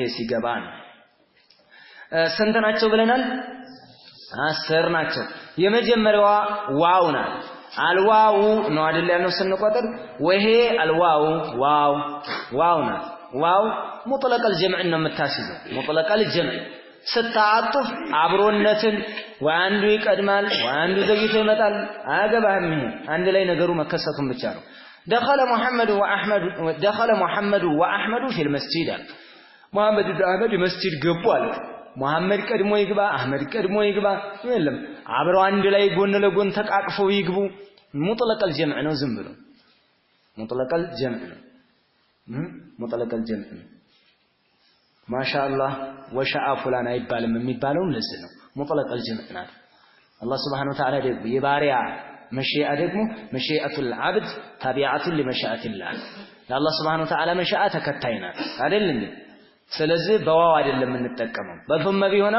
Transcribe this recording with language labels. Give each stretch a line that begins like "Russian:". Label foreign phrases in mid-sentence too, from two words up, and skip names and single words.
Amharic: ሲገባ ነው ስንት ናቸው ብለናል 10 ናቸው የመጀመሪያዋ ዋው ናት አልዋው ነው አይደል ያለው ስንቆጥር ወሄ አልዋው ዋው ናት ዋው
Arabic: مطلق الجمع
Amharic: ነው የምታስይዘው
Arabic: مطلق الجمع
Amharic: ስታአጥፍ አብሮነትን ወአንዱ ይቀድማል ወአንዱ ዘግይቶ ይመጣል አያገባህም ይሄ አንድ ላይ ነገሩ መከሰቱን ብቻ ነው
Arabic: دخل محمد واحمد في المسجد
Amharic: محمد واحمد مسجد ገቡ አለ መሐመድ ቀድሞ ይግባ አህመድ ቀድሞ ይግባ የለም አብረው አንድ ላይ ጎን ለጎን ተቃቅፈው ይግቡ
Arabic: مطلق الجمع
Amharic: ነው ዝም ብሎ
Arabic: مطلق الجمع
Amharic: ነው
Arabic: مطلق الجمع ما شاء الله وشاء فلان
Amharic: አይባልም የሚባለውም ለዚህ ነው
Arabic: مطلق الجمع
Amharic: ናት አላህ
Arabic: سبحانه وتعالى
Amharic: ደግሞ የባሪያ መሽአ ደግሞ መሽአቱል አብድ ታቢዓቱን ለመሽአቲላህ ለአላህ
Arabic: سبحانه وتعالى
Amharic: መሽአ ተከታይ ናት አይደል እንዴ ስለዚህ በዋው አይደለም የምንጠቀመው በثم ቢሆነው